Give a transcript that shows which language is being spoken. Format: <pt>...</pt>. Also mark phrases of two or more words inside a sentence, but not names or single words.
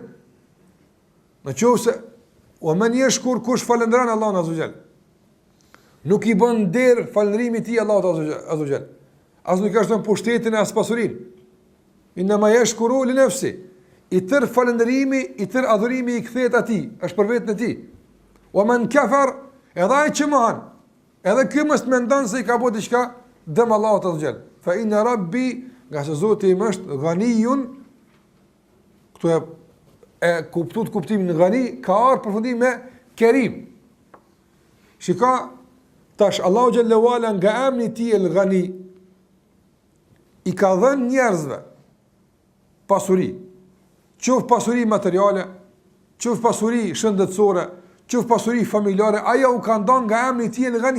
<sq>Në qoftë se</sq> <ar>ومن يشكر,</ar> <sq>kush falënderon Allahun</sq> <ar>عز وجل,</ar> <sq>nuk i bën nder falënderimi i tij Allahut</sq> <ar>عز وجل.</ar> <sq>As nuk ka shton pushtetin e as pasurinë.</sq> <ar>إنما يشكر لنفسه.</ar> <sq>i tërë falëndërimi, i tërë adhurimi i kthehet atij, është për vetën e tij.</sq> <ar>ومن كفر,</ar> <sq>edhe ai që mohan, edhe ky mos mendon se i ka bërë diçka dëm Allahut</sq> <ar>عز وجل. فإن ربي,</ar> <sq>nga se Zoti im është ghaniyun, këtu e kuptuat kuptimin ghani, ka ardhur përfundim me kerim. Shika, tash Allahu</sq> <ar>جل وعلا</ar> <sq>nga emri i tij</sq> <ar>الغني</ar> <sq>i ka dhënë njerëzve pasuri, qoftë pasuri materiale, qoftë pasuri shëndetësore, qoftë pasuri familjare, aja u ka ndonë nga emri i tij</sq> <ar>الغني.</ar>